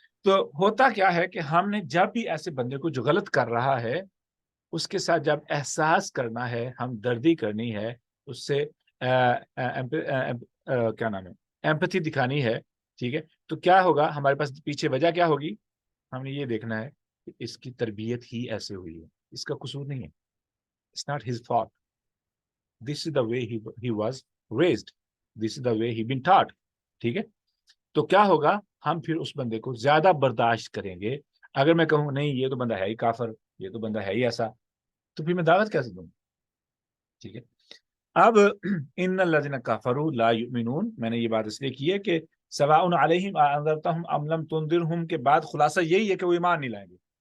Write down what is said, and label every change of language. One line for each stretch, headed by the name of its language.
Urdu: تو ہوتا کیا ہے کہ ہم نے جب بھی ایسے بندے کو جو غلط کر رہا ہے اس کے ساتھ جب احساس کرنا ہے، ہمدردی کرنی ہے، اس سے کیا نام ہے، ایمپتھی دکھانی ہے. ٹھیک ہے؟ تو کیا ہوگا، ہمارے پاس پیچھے وجہ کیا ہوگی؟ ہم نے یہ دیکھنا ہے کہ اس کی تربیت ہی ایسے ہوئی ہے، اس کا قصور نہیں ہے.
English: It's not his fault. This is the way he was raised. This is the way he been taught.
Urdu: ٹھیک ہے؟ تو کیا ہوگا، ہم پھر اس بندے کو زیادہ برداشت کریں گے. اگر میں کہوں نہیں یہ تو بندہ ہے ہی کافر، یہ تو بندہ ہے ہی ایسا، تو پھر میں دعوت کیسے دوں؟ ٹھیک ہے؟ اب
Arabic: ان الذین کفروا لا یؤمنون،
Urdu: میں نے یہ بات اس لیے کی ہے کہ
Arabic: سواء علیہم انذرتہم ام لم تنذرہم
Urdu: کے بعد خلاصہ یہی ہے کہ وہ ایمان نہیں لائیں گے.